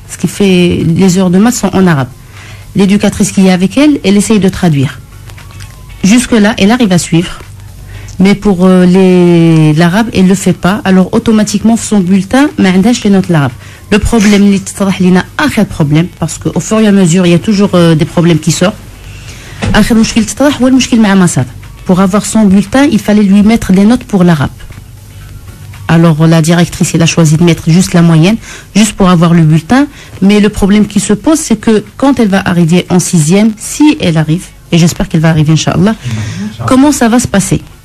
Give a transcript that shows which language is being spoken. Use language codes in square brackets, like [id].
[fr] Ce qui fait, les heures de maths sont en arabe. L'éducatrice qui est avec elle, elle essaye de traduire. Jusque-là, elle arrive à suivre. Mais pour l'arabe, elle ne le fait pas. Alors, automatiquement, son bulletin, [ar] ما عندهاش [fr] les notes l'arabe. Le problème, [ar] اللي تتضح لنا آخر [fr] problème, parce qu'au fur et à mesure, il y a toujours des problèmes qui sortent. [ar] آخر مشكل تتضح هو المشكل مع مسار. [fr] Pour avoir son bulletin, il fallait lui mettre des notes pour l'arabe. Alors la directrice, elle a choisi de mettre juste la moyenne, juste pour avoir le bulletin. Mais le problème qui se pose, c'est que quand elle va arriver en 6e, si elle arrive, et j'espère qu'elle va arriver, Inch'Allah, comment ça va se passer?